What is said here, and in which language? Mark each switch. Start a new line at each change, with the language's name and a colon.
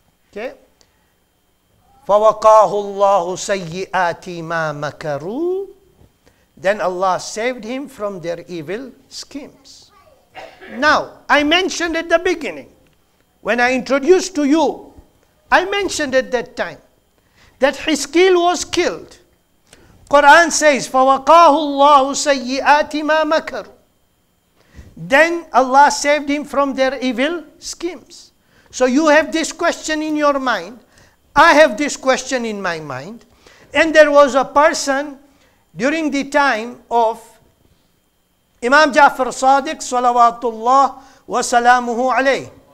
Arabic: Okay? فَوَقَاهُ اللَّهُ سَيِّئَاتِ مَا مَكَرُوا.
English: Then Allah saved him from their evil schemes. Now, I mentioned at the beginning, when I introduced to you, I mentioned at that time that Hizkil was killed.
Arabic: Quran says, فَوَقَاهُ اللَّهُ سَيِّئَاتِ مَا مَكَرُوا.
English: Then Allah saved him from their evil schemes. So you have this question in your mind. I have this question in my mind. And there was a person during the time of Imam Ja'far Sadiq,
Arabic: salawatullah wa salamuhu alayhi.